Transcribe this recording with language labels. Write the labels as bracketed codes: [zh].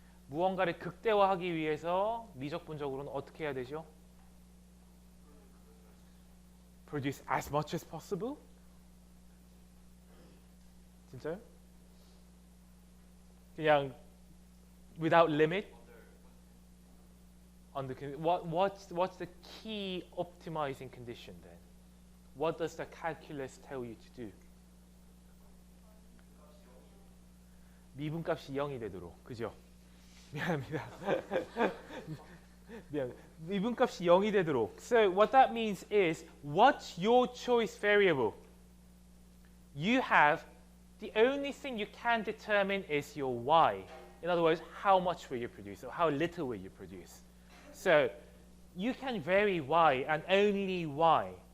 [ko] 무언가를 극대화하기 위해서 미적분적으로는 어떻게 해야 되죠? [en] Produce as much as possible? [ko] 진짜요? 그냥 [en] without limit? What's the key optimizing condition then? What does the calculus tell you to do? [ko] 미분값이 0이 되도록, 그죠? 미안합니다. 미분값이 0이 되도록. [en] So what that means is, what's your choice variable? You have, the only thing you can determine is your y. In other words, how much will you produce or how little will you produce? So you can vary y and only y.